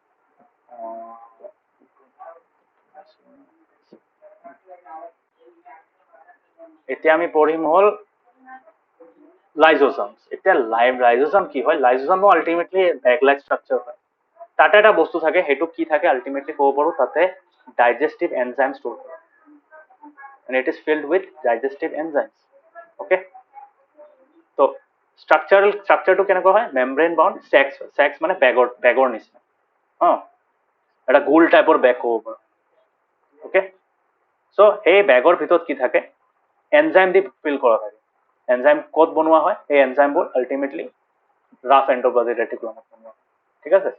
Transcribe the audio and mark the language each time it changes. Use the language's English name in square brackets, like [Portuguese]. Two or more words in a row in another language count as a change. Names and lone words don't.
[Assamese] এতিয়া আমি পঢ়িম হল লাইজোসোমস। এতিয়া লাইজোসোম কি হয়, লাইজোসোমো আলটিমেটলি [English] bag like structure [Assamese] হয়। তাতে এটা বস্তু থাকে, সেইটো কি থাকে আলটিমেটলি ক'ব পাৰো, তাতে [English] digestive enzyme store [Assamese] কৰে, [English] and it is filled with digestive enzymes. [Assamese] Okay, তো স্ট্রাকচাৰটো কেনেকুৱা হয়, [English] membrane bound sacs, [Assamese] সেক্স মানে বেগৰ নিচিনা, এটা গোল টাইপৰ বেগ ক'ব পাৰো। [English] okay, so [Assamese] সেই বেগৰ ভিতৰত কি থাকে, এনজাইম দি ফিল কৰা থাকে। এনজাইম ক'ত বনোৱা হয়, সেই এনজাইমবোৰ আলটিমেটলি [English] rough endoplasmic reticulum [Assamese] বনোৱা হয়, ঠিক আছে।